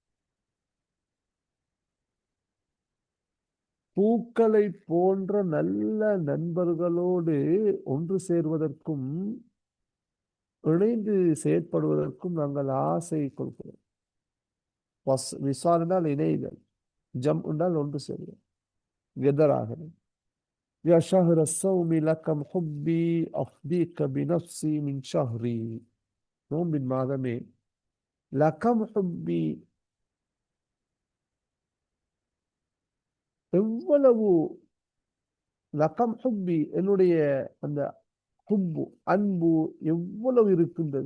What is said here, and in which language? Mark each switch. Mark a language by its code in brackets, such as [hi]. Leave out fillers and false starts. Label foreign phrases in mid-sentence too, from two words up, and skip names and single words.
[ta] பூக்களை போன்ற நல்ல நண்பர்களோடு ஒன்று சேர்வதற்கும் இணைந்து செயற்படுவதற்கும் நாங்கள் ஆசை கொள்கிறோம். விசால் என்றால் இணைதல், ஜம் என்றால் ஒன்று சேர்வது, எதராக. [ar] يا شهر الصوم لكم حبي أفديك بنفسي من شهري. [ta] நோம்பின் மாதமே, [ar] لكم حبي, [ta] எவ்வளவு, [ar] لكم حبي, [ta] என்னுடைய அந்த ஹுப்பு, அன்பு எவ்வளவு இருக்கின்றது.